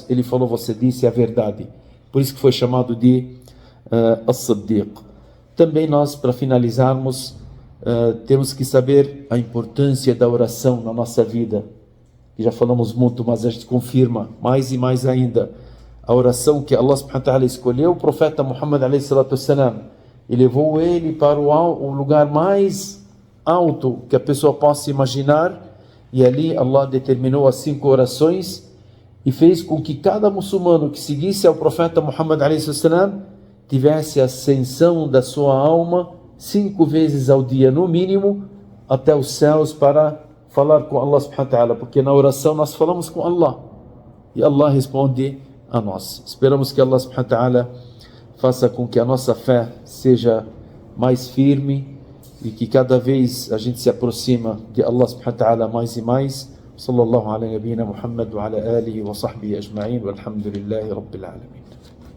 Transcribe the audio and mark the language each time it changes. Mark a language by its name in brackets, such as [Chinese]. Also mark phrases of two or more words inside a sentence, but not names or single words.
[Portuguese] Ele falou: você disse a verdade. Por isso que foi chamado de As-Siddiq. Também nós, para finalizarmos, temos que saber a importância da oração na nossa vida. Já falamos muito, mas a gente confirma mais e mais ainda. A oração que [Arabic] الله سبحانه وتعالى [Portuguese] escolheu o profeta Muhammad [Arabic] عليه الصلاة والسلام [Portuguese] e levou ele para o lugar mais alto que a pessoa possa imaginar, e ali Allah determinou as 5 orações e fez com que cada muçulmano que seguisse ao profeta Muhammad [Arabic] عليه السلام [Portuguese] tivesse a ascensão da sua alma 5 vezes ao dia no mínimo, até os céus para falar com [Arabic] الله سبحانه وتعالى, [Portuguese] porque na oração nós falamos com Allah e Allah responde a nós. Esperamos que [Arabic] الله سبحانه وتعالى [Portuguese] faça com que a nossa fé seja mais firme e que cada vez a gente se aproxima de [Arabic] الله سبحانه وتعالى [Portuguese] mais e mais. [Arabic] صلى الله على نبينا محمد وعلى آله وصحبه أجمعين والحمد لله رب العالمين.